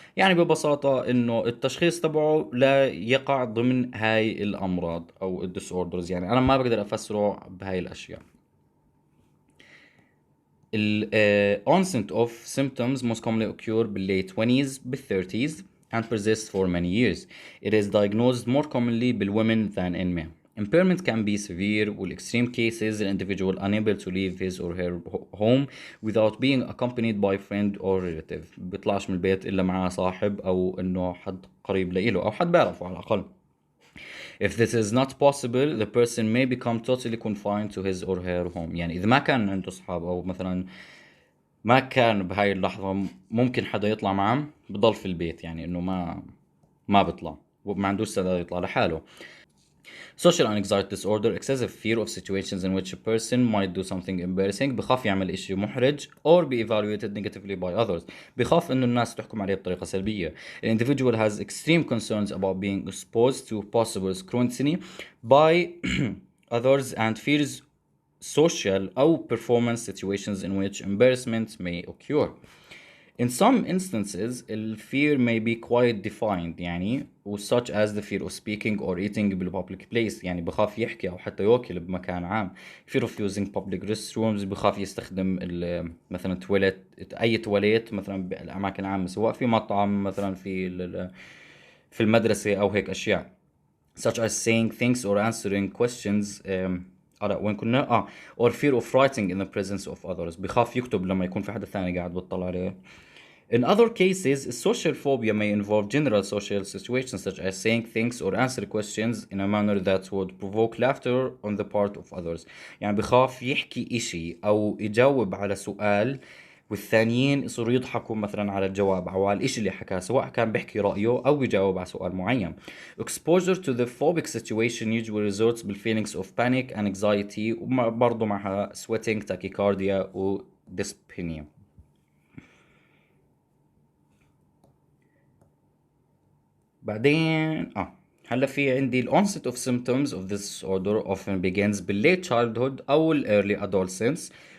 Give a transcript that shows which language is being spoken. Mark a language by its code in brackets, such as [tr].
[ar] يعني ببساطة انه التشخيص تبعه لا يقع ضمن هاي الامراض او ال disorders. يعني انا ما بقدر افسره بهاي الاشياء. [en] ال onset of symptoms most commonly occur bال late 20s bال 30s and persist for many years. It is diagnosed more commonly بال women than in men. Impairment can be severe with extreme cases an individual unable to leave his or her home without being accompanied by friend or relative. [ar] بيطلعش من البيت إلا معاه صاحب أو إنه حد قريب له أو حد بيعرفه على الأقل. [en] If this is not possible, the person may become totally confined to his or her home. [ar] يعني إذا ما كان عنده أصحاب أو مثلا ما كان بهاي اللحظة ممكن حدا يطلع معه بضل في البيت. يعني إنه ما بيطلع وما عندوش استعداد يطلع لحاله. [en] Social anxiety disorder excessive fear of situations in which a person might do something embarrassing. [ar] بخاف يعمل إشي محرج [en] or be evaluated negatively by others. [ar] بخاف إنه الناس تحكم عليه بطريقة سلبية. [en] An individual has extreme concerns about being exposed to possible scrutiny by others and fears social أو performance situations in which embarrassment may occur. In some instances, the fear may be quite defined يعني such as the fear of speaking or eating in a public place. [ar] يعني بخاف يحكي أو حتى ياكل بمكان عام. [en] Fear of using public restrooms [ar] بخاف يستخدم مثلا أي تواليت مثلا بالأماكن العامة سواء في مطعم مثلا في المدرسة أو هيك أشياء. [en] Such as saying things or answering questions [ar] وين كنا [en] or fear of writing in the presence of others. [ar] بخاف يكتب لما يكون في حدا ثاني قاعد بتطلع عليه. [en] In other cases, social phobia may involve general social situations such as saying things or answer questions in a manner that would provoke laughter on the part of others. [ar] يعني بخاف يحكي إشي أو يجاوب على سؤال والثانيين يصيروا يضحكوا مثلا على الجواب أو على الإشي اللي حكاه سواء كان بيحكي رأيه أو يجاوب على سؤال معين. [en] Exposure to the phobic situation usually results بالfeelings of panic and anxiety [ar] وبرضه معها [en] sweating, tachycardia و dyspnea. [ar] بعدين هلا في عندي [en] ال onset of symptoms of this disorder often begins بال late childhood أو ال early adolescence.